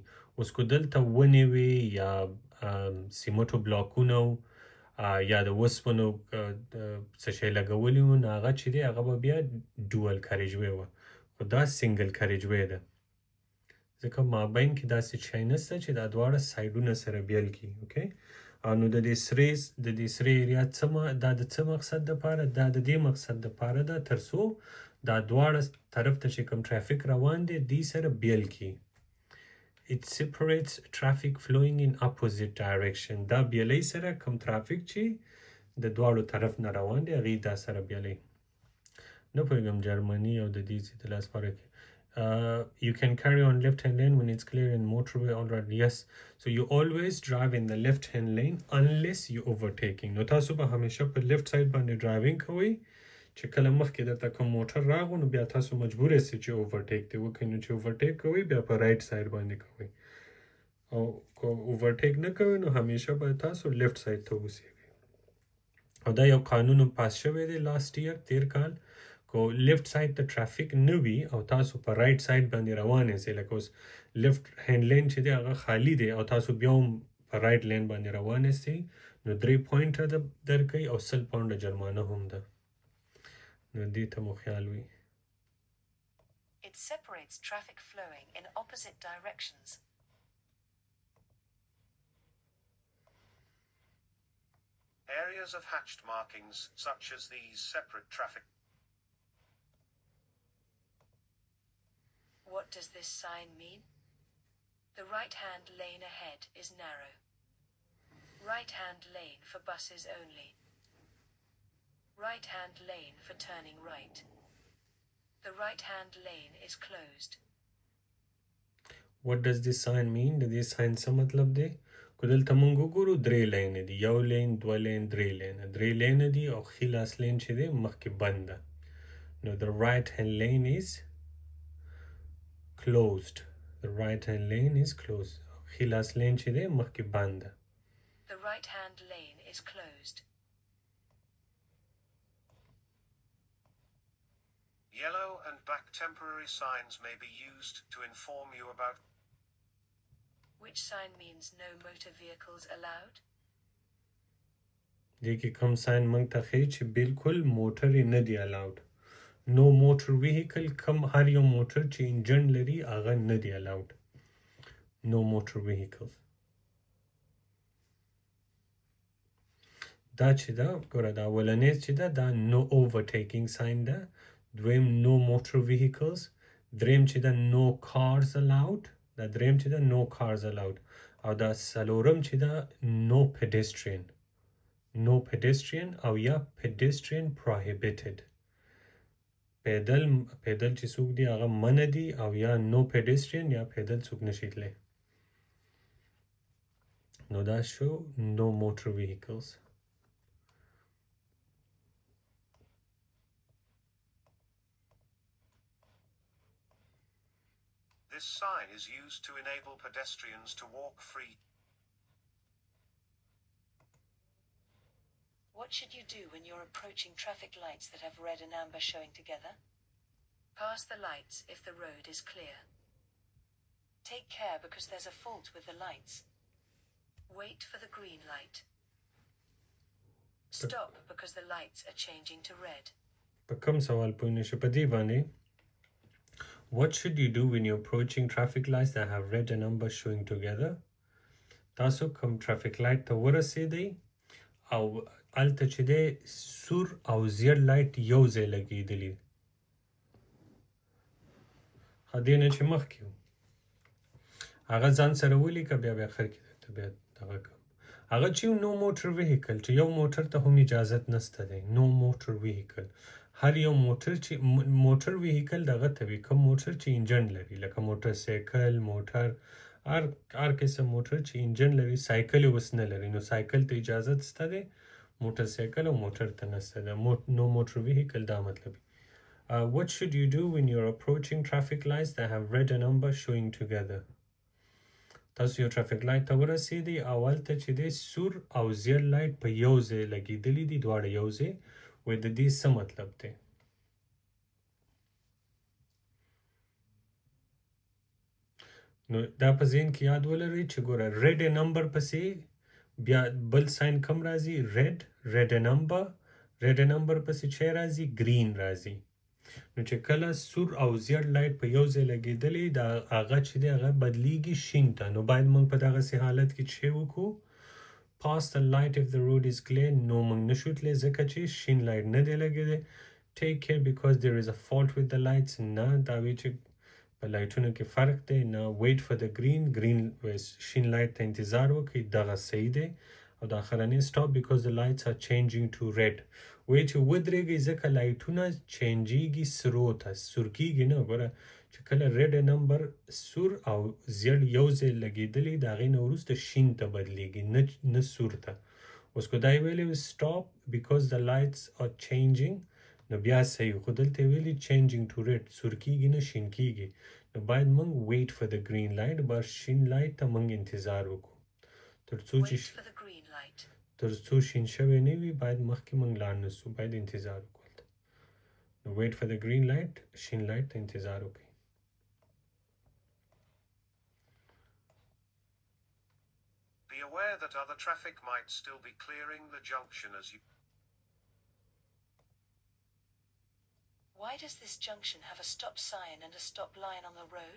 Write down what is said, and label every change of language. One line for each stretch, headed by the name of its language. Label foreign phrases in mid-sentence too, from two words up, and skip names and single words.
Pashto: اوس که دلته ونې وي یا سیمټو بلاکونه یا د وسپنو څه شی لګولي وو نو هغه چې دی هغه به بیا
English: dual carriageway
Pashto: وه، خو دا
English: single carriageway
Pashto: ده ځکه مابین کې داسې شی نسته چې دا دواړه سایډونه سره بیل کړي. اوکې، نو د دې سرې ایریا دا د څه مقصد دپاره؟ دا د دې مقصد دپاره ده تر څو دا دواړه طرف ته چې کوم ټرافیک روان دی دې سره بیل کړي.
English: It separates traffic flowing in opposite direction.
Pashto: دا بیلۍ سره کوم ترافیک چې د دواړو طرف نه روان دی هغې دا سره بیلۍ. نه پوهېږم جرمني او د دې ځای د لاس پاره کې.
English: You can carry on left hand lane when it's clear in motorway already. Yes, so you always drive in the left hand lane unless you overtaking.
Pashto: نو تاسو به همیشه په
English: left side
Pashto: باندې ډرایوینګ کوئ چې کله مخکې درته کوم موټر راغو نو بیا تاسو مجبور یاست چې اوورټیک دې وکړئ. نو چې اوورټیک کوئ بیا په
English: right side
Pashto: باندې کوئ، او که اوورټیک نه کوئ نو همیشه باید تاسو
English: left side
Pashto: ته اوسیږئ. او دا یو قانون پاس شوی دی
English: last year
Pashto: تیر کال، کو
English: left side
Pashto: ته ټرافیک نه وي او تاسو په
English: right side
Pashto: باندې روان یاست، لکه اوس
English: left hand lane
Pashto: چې دی هغه خالی دی او تاسو بیا هم په
English: right lane
Pashto: باندې روان یاستئ نو 3 پوینټه درکوي او 100 پاونډه جرمانه هم ده. نو دې ته مو خیال وي.
English: It separates traffic flowing in opposite directions. Areas of hatched markings such as these separate traffic. What does this sign mean? The right-hand lane ahead is narrow. Right-hand lane for buses only. Right-hand lane for turning right. The right-hand lane is closed. What does this sign mean?
Pashto: د دې ساين څه مطلب دی؟ که دلته مونږ وګورو 3 لینه دي، یو لین، 2 لین، 3 لینه دي او ښي لاس لین چې دی مخکې بند ده.
English: نو the right hand lane is closed. The right hand lane is closed.
Pashto: ښي لاس لین چې دی مخکې بند ده.
English: The right-hand lane is closed. Yellow and black temporary signs may be used to inform you about. Which sign means no motor vehicles allowed?
Pashto: دې کې کوم ساين مونږ ته ښیي چې بالکل موټر یې نه دی الاود.
English: no motor vehicle
Pashto: کوم هر یو موټر چې انجن لري هغه نه دی الاود.
English: no motor vehicle.
Pashto: دا چې ده ګوره دا اولنی چې ده دا
English: no overtaking sign
Pashto: ده، دویم
English: no motor vehicles,
Pashto: دریم چې ده
English: no cars allowed,
Pashto: دا دریم چې ده
English: no cars allowed,
Pashto: او دا څلورم چې ده
English: no pedestrian. no pedestrian
Pashto: او یا
English: pedestrian prohibited.
Pashto: پیدل چې څوک دی هغه منع دي او یا
English: no pedestrian
Pashto: یا پیدل څوک نشي تللی. نو دا شو
English: no motor vehicles. This sign is used to enable pedestrians to walk free. What should you do when you're approaching traffic lights that have red and amber showing together? Pass the lights if the road is clear. Take care because there's a fault with the lights. Wait for the green light. Stop because the lights are changing to red.
Pashto: په کوم سوال پوه نشو په دې باندې
English: What should you do when you're approaching traffic lights that have red and amber showing together?
Pashto: تاسو کوم
English: traffic light
Pashto: ته ورسېدئ او هلته چې دی سور او زیړ لایټ یو ځای لګېدلي دې نه چې مخکې و هغه ځان سره ولیکه بیا آخر کې درته بیا دغه کوم هغه چې
English: no motor vehicle
Pashto: چې یو موټر ته هم اجازت نسته دی
English: no motor vehicle
Pashto: هر یو موټر چې
English: motor vehicle
Pashto: دغه ته وي کوم موټر چې انجن لري لکه موټر سایکل موټر هر قسم موټر چې انجن لري سایکل یې اوس نه لري نو سایکل ته اجازت شته دی موټر سایکل او موټر ته نشته ده
English: no motor vehicle
Pashto: دا مطلب
English: What should you do when you're approaching traffic lights that have red and amber showing together?
Pashto: تاسو یو
English: traffic light
Pashto: ته ورسېدئ او هلته چې دی سور او زیړ لایټ په یو ځای لګېدلي دي دواړه یو ځای وایي د دې څه مطلب دی نو دا په ذهن کې یاد ولرئ چې ګوره
English: red and amber
Pashto: پسې بیا بل ساين کم راځي
English: red and amber
Pashto: پسې چې راځي green راځي نو چې کله سور او زیړ لایټ په یو ځای لګېدلی دا هغه چې دی هغه بدلیږي شین ته نو باید موږ په دغسې حالت کې چې وکړو
English: pass the light if the road is clear
Pashto: نو موږ نشو تللی ځکه چې شین لایټ نه دی لګېدی
English: take care because there is a fault with the lights
Pashto: نه دا وی چې په لایټونو کې فرق دی نه
English: wait for the green
Pashto: شین لایټ ته انتظار وکړئ دغه صحیح دی او د آخرنۍ
English: stop because the lights are changing to red
Pashto: وایي چې ودرېږئ ځکه لایټونه چینجېږي سرو ته سور کېږي نه ګوره چې کله
English: red and amber
Pashto: سور او زیړ یو ځای لګېدلي د هغې نه وروسته شین ته بدلېږي نه سور ته اوس که دا یې ویلی
English: stop because the lights are changing
Pashto: نو بیا صحیح خو دلته یې ویلي
English: changing to red
Pashto: سور کېږي نه شین کېږي نو باید موږ
English: wait for the green light
Pashto: بار شین لایټ ته موږ انتظار وکړو تر څو شین شوی نه وي باید مخکې موږ لاړ نه سو باید انتظار وکړو نو
English: wait for the green light
Pashto: شین لایټ ته انتظار وکړئ
English: Be aware that other traffic might still be clearing the junction as you Why does this junction have a stop sign and a stop line on the road?